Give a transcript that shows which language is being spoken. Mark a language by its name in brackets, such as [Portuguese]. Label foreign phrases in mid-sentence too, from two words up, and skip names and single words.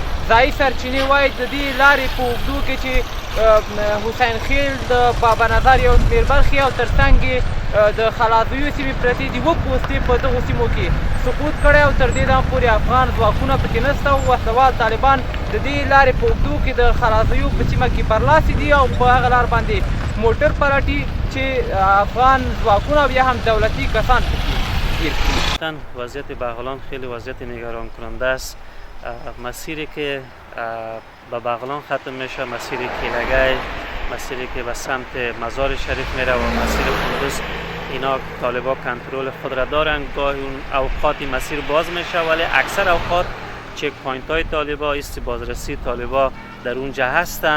[Pashto] ځایي سرچینې وایي د دې لارې په اوږدو کې چې حسین خیل د بابا نظر یو شمېر برخې او ترڅنګ د خلازیو سیمې پرتې دي 7 پوستې په دغو سیمو کې سقوط کړی او تر دې دمه پورې افغان ځواکونه پکې نشته او وسلوال طالبان د دې لارې په اوږدو کې د خلازیو په سیمه کې برلاسي دي او په هغه لار باندې موټر پلټي چې افغان ځواکونه بیا هم دولتي کسان پکې گیر کړي. [Persian] وضعیت بغلان خیلی وضعیت نگران کننده است. مسیری که به بغلان ختم میشه، مسیر کیلگی، مسیری که به سمت مزار شریف میره و مسیر قندوز، اینا طالبا کنترل خود را دارن. گاهی اون اوقاتی مسیر باز میشه ولی اکثر اوقات [English] check point [Persian] های طالبا، ایست بازرسی طالبا در اونجا هستن.